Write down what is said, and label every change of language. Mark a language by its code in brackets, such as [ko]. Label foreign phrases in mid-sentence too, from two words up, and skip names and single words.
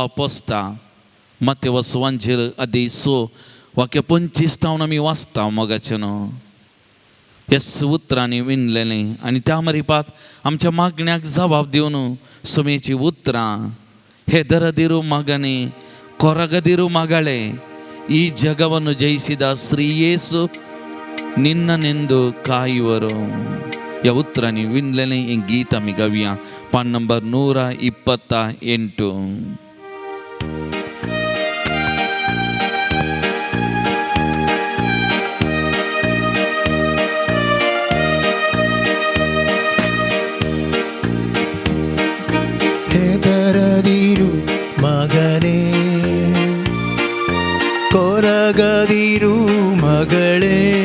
[kok] पोसता माते वसवांचेर आदी वाक्य 25 आमी वाचता मोगाचे न्हू ह्या उतरांनी विणलेलें आनी त्या मारिपात आमच्या मागण्याक जबाब दिवन सोमेची उतरां [kn] ಹೆದರದಿರು ಮಗನೇ, ಕೊರಗದಿರು ಮಗಳೇ, ಈ ಜಗವನ್ನು ಜಯಿಸಿದ ಶ್ರೀಯೇಸು ನಿನ್ನನೆಂದು ಕಾಯುವರು. [kok] या उतरांनी विणलेलें हें गीत आमी गावया. पान नंबर 128. [kn] ಹೆದರದಿರು ಮಗನೇ, ಕೊರಗದಿರು ಮಗಳೇ,